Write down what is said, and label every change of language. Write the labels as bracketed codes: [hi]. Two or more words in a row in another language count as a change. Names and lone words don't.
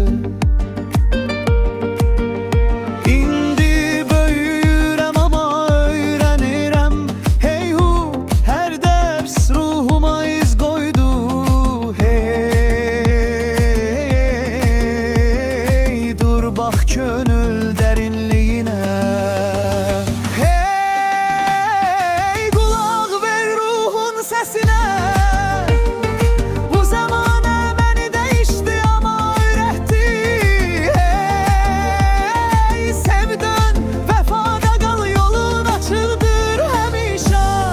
[az] İndi böyüyürəm, amma öyrənirəm. Hey, hər dərs ruhuma iz qoydu. [tr] Hey, dur bax könül derinliğine. Hey, kulak ver ruhun sesine. Bu zamane beni değişti, ama öğretti. Hey, sevdin vefada kal, yolun açıldır hemişe.